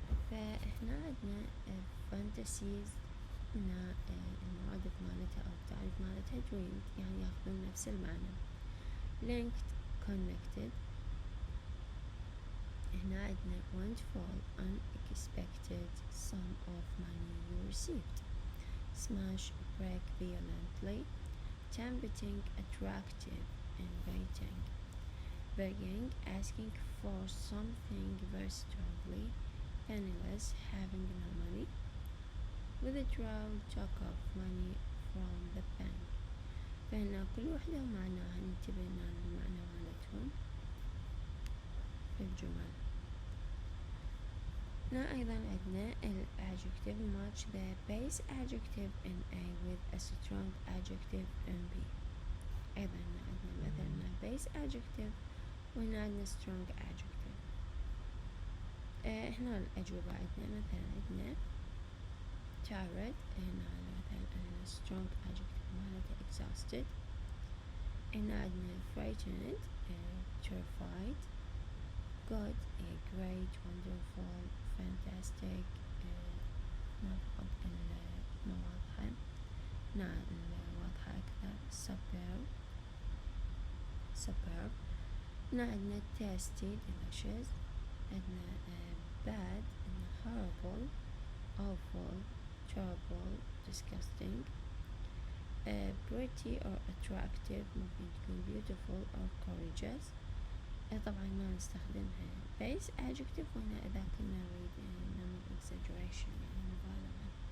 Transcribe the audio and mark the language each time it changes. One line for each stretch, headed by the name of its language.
Arabic: فإحنا عندنا fantasies هنا المرادف مالتها أو التعريف مالتها dreamed يعني ياخذون نفس المعنى.
English: linked connected
Arabic: هنا عندنا
English: wonderful unexpected sum of money you received. smash break violently tempting attractive inviting begging asking for something very strongly penniless having no money withdraw chunk of money from the bank.
Arabic: فهنا كل وحدة ومعناها انتبهنا للمعنى مالتهم في الجمل. هنا أيضا عندنا
English: adjective match the base adjective in A with a strong adjective in B.
Arabic: أيضا عندنا مثلا base adjective وهنا عندنا strong adjective. هنا الأجوبة عندنا مثلا عندنا tired هنا مثلا strong adjective مالته exhausted. هنا عندنا
English: frightened terrified good great wonderful fantastic
Arabic: نفقد المواضحة. هنا الواضحة أكثر superb. هنا عندنا
English: tasty delicious. عندنا bad horrible awful terrible disgusting. pretty or attractive ممكن تكون beautiful or courageous.
Arabic: طبعا ما نستخدمها base adjective هنا إذا كنا نريد نعمل exaggeration يعني مبالغة.